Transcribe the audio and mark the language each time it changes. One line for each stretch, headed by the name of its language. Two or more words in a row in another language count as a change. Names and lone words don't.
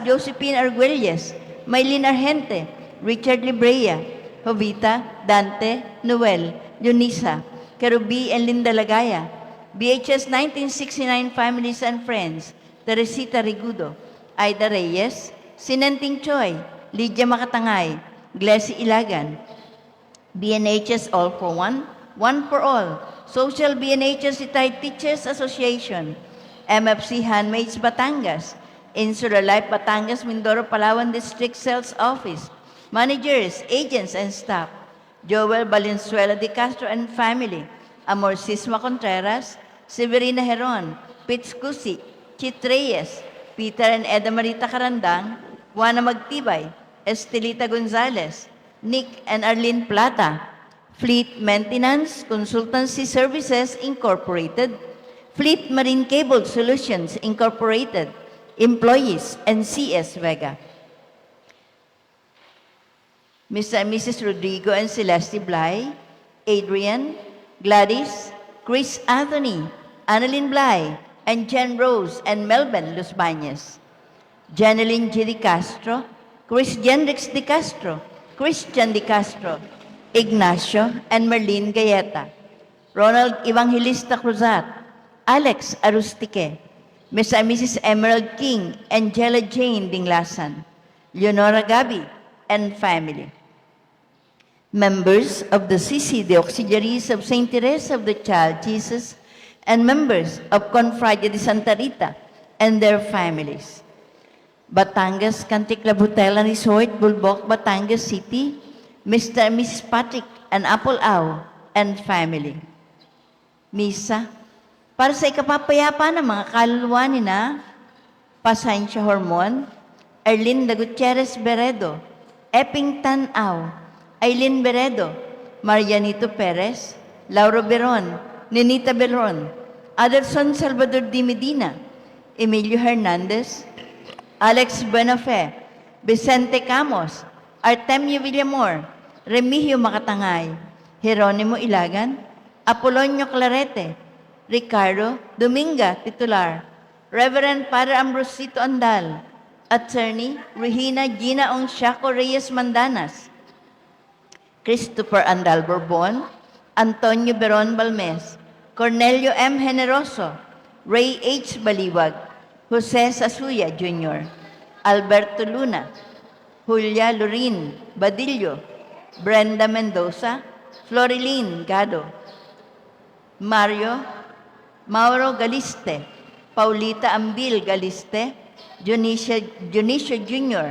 English: Josephine Arguelles, Maylin Argente, Richard Librea, Jovita, Dante, Noel, Yunisa, Kerubi and Linda Lagaya, BHS 1969 Families and Friends, Teresita Rigudo, Aida Reyes, Sinenting Choi, Lydia Makatangay, Glessy Ilagan, BNHS All for One, One for All, Social BNHS Retired Teachers Association, MFC Handmaids Batangas, Insula Life Batangas Mindoro Palawan District Sales Office, managers, agents, and staff, Joel Valenzuela de Castro and family, Amor Sisma Contreras, Severina Heron, Pitz Cusi, Chit Reyes, Peter and Eda Marita Carandang, Juana Magtibay, Estelita Gonzalez, Nick and Arlene Plata, Fleet Maintenance Consultancy Services Incorporated, Fleet Marine Cable Solutions Incorporated, employees, and CS Vega. Mr. and Mrs. Rodrigo and Celeste Blay, Adrian, Gladys, Chris Anthony, Annalyn Blay, and Jen Rose and Melvin Los Bañez. Janeline G. De Castro, Chris Jenrix De Castro, Christian De Castro, Ignacio and Merlin Gayeta. Ronald Evangelista Cruzat, Alex Arustique, Ms. and Mrs. Emerald King, Angela Jane Dinglasan, Leonora Gabi, and family. Members of the CCD Auxiliaries of St. Teresa of the Child Jesus, and members of Confraria de Santa Rita and their families. Batangas Country Club Hotel and Resort, Bulbok, Batangas City, Mr. and Mrs. Patrick and Apple Au, and family.
Filipino: Misa para sa ikapapayapa ng mga kaluluwa ni na Pasensya Hormon, Erlinda Gutierrez Beredo, Epping Tan-Au, Aileen Beredo, Marianito Perez, Lauro Beron, Ninita Belron, Adelson Salvador Di Medina, Emilio Hernandez, Alex Buenafe, Vicente Camos, Artemio Villamor, Remigio Makatangay, Jeronimo Ilagan, Apolonio Clarete, Ricardo Dominga Titular, Reverend Padre Ambrosito Andal, Attorney Regina Gina Ongsiaco Reyes Mandanas, Christopher Andal Bourbon, Antonio Beron Balmes, Cornelio M. Generoso, Ray H. Baliwag, Jose Sasuya Jr., Alberto Luna, Julia Lorin Badillo, Brenda Mendoza, Florilyn Gado, Mauro Galiste, Paulita Ambil Galiste, Dionisio Jr.